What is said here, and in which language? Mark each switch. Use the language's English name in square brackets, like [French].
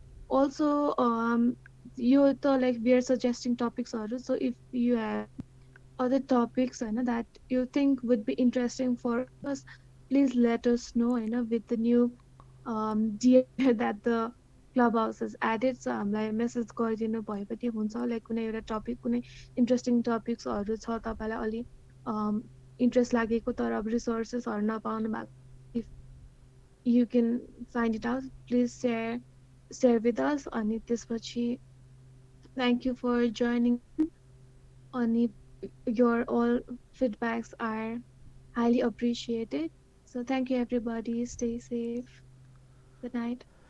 [English] Also, you like we are suggesting topics also. So if you have other topics that you think would be interesting for us, please let us know with the new DA that the clubhouse has added. [Nepali] So हामीलाई message गरिदिनु भयो पनि हुन्छ. Like कुनै एउटा topic, कुनै interesting टपिक्सहरू छ तपाईँलाई अलि इन्ट्रेस्ट लागेको तर अब रिसोर्सेसहरू नपाउनु भएको, [English] If you can find it out please share with us. अनि त्यसपछि thank you for joining. [Nepali] अनि [English] your all feedbacks are highly appreciated. So thank you everybody. Stay safe. Good night.